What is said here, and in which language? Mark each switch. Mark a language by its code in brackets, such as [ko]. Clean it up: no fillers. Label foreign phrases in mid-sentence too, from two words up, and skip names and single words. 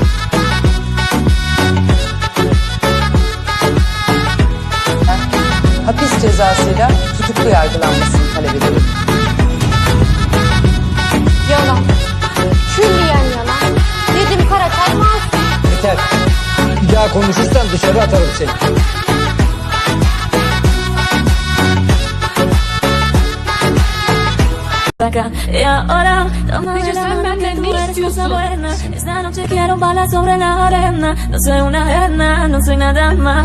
[tr] Hapis cezasıyla tutuklu yargılanmasını talep ediyorum. Yalan. Külliyen yalan. Dedim Karatay masum. Yeter. Bir daha konuşursan dışarı atarım seni. [es] Y ahora, toma de la mano que tú eres cosa buena. Esta noche quiero balas sobre la arena. No soy una arena, no soy nada más.